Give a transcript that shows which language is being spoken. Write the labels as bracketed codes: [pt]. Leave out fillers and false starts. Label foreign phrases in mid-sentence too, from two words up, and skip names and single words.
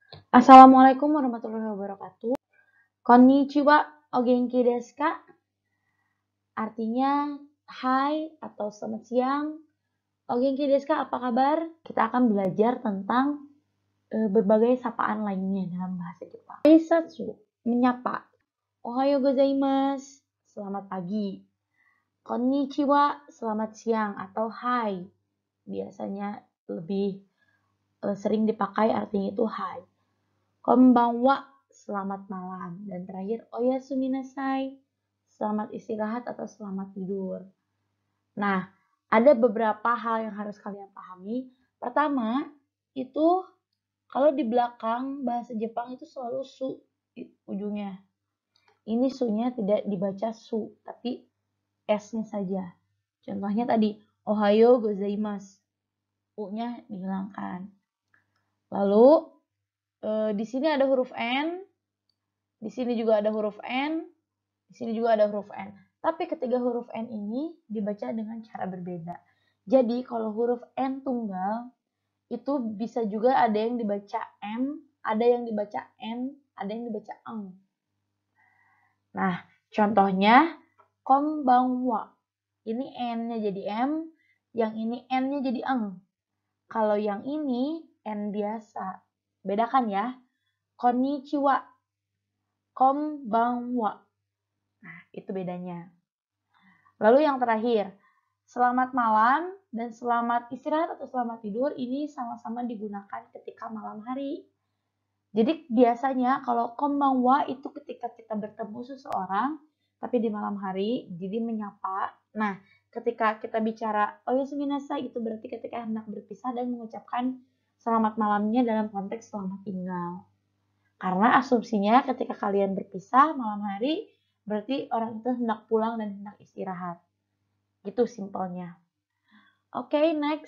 [ar] السلام عليكم ورحمة الله وبركاته. [ja] こんにちは、お元気ですか? [id] Artinya, hai atau selamat siang. [ja] お元気ですか, [id] apa kabar? Kita akan belajar tentang berbagai sapaan lainnya dalam bahasa Jepang. Aisatsu, menyapa. [ja] おはようございます, [id] selamat pagi. Konnichiwa, selamat siang atau hai. Biasanya lebih sering dipakai artinya itu hai. Konbanwa, selamat malam. Dan terakhir, [ja] おやすみなさい, [id] selamat istirahat atau selamat tidur. Nah, ada beberapa hal yang harus kalian pahami. Pertama, itu kalau di belakang bahasa Jepang itu selalu su ujungnya. Ini su-nya tidak dibaca su, tapi S-nya saja. Contohnya tadi, [ja] おはようございます. [id] U-nya dihilangkan. Lalu, di sini ada huruf N, di sini juga ada huruf N, di sini juga ada huruf N. Tapi ketiga huruf N ini dibaca dengan cara berbeda. Jadi kalau huruf N tunggal, itu bisa juga ada yang dibaca M, ada yang dibaca N, ada yang dibaca eng. Nah, contohnya konbanwa. Ini N-nya jadi M, yang ini N-nya jadi eng. Kalau yang ini N biasa. Bedakan ya. [ja] こんにちは、こんばんは. [id] Nah, itu bedanya. Lalu yang terakhir, selamat malam dan selamat istirahat atau selamat tidur ini sama-sama digunakan ketika malam hari. Jadi biasanya kalau konbanwa itu ketika kita bertemu seseorang, tapi di malam hari, jadi menyapa. Nah, ketika kita bicara [ja] おやすみなさい [id] itu berarti ketika hendak berpisah dan mengucapkan selamat malamnya dalam konteks selamat tinggal. Karena asumsinya ketika kalian berpisah malam hari, berarti orang itu hendak pulang dan hendak istirahat. Gitu simpelnya. Oke, next.